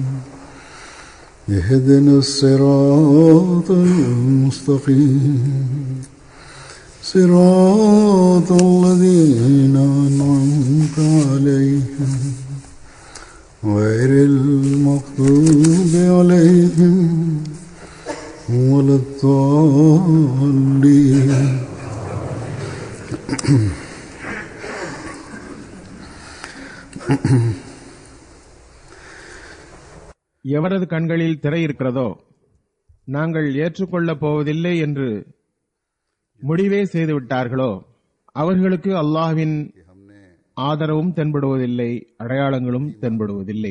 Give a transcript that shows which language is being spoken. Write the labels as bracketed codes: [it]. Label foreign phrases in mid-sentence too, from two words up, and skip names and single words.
[ar] اهدنا الصراط المستقيم صراط الذين أنعمت عليهم غير المغضوب عليهم ولا الضالين. [ta] எவரது கண்களில் திரை இருக்கிறதோ நாங்கள் ஏற்றுக்கொள்ளப் போவதில்லை என்று முடிவே செய்துவிட்டார்களோ அவர்களுக்கு அல்லாஹ்வின் ஆதரவும் தென்படுவதில்லை, அடையாளங்களும் தென்படுவதில்லை.